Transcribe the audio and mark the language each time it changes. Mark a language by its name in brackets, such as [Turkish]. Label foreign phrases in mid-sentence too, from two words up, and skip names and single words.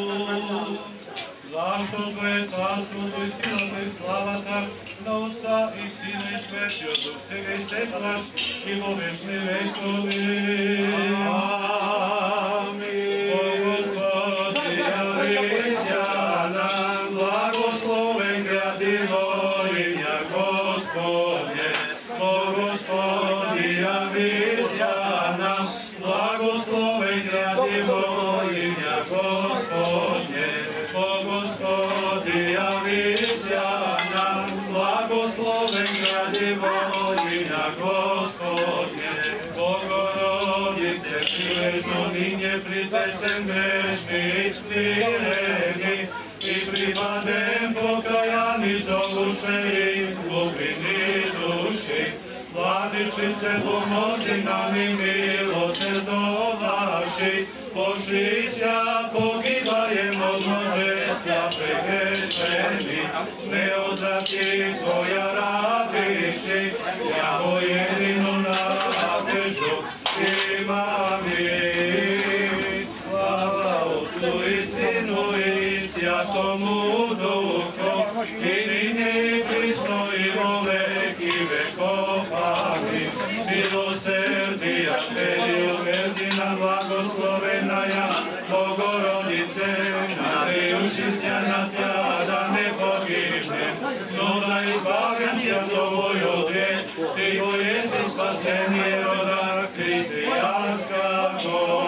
[Macedonian] Зашто Твое царството и силата и славата на Отца и Сина и Светиот Дух, сега и секогаш и во вечни векови. Амин. [Church Slavic] О Господи, јавися нам, благословен гради војня, Господне. О Господи, јавися нам, благословен гради војня, Господне. О Господи, јавися нам, благословен гради војня, Господне. Богородице, прилежно ниње притецем грешни и смирени, и припадем покаяни зовуше изгубени души. Владичице, помози нам и милосердоваши, пошли ся, погибаем од множества прегрешени, не одрати Твоја рабиши, јаво едино надежду имаме. Слава Отцу и Сину и Святому Духу, и нине и присно и во веки веков. Амин. Милосердија Теби обезина благословенаја Богородице, надејуши се на Тја да не погибнем, но да избавим се [Macedonian] од овој [Church Slavic] грeh, [Macedonian] Ти го [Church Slavic] еси спасение рода христијанскаго.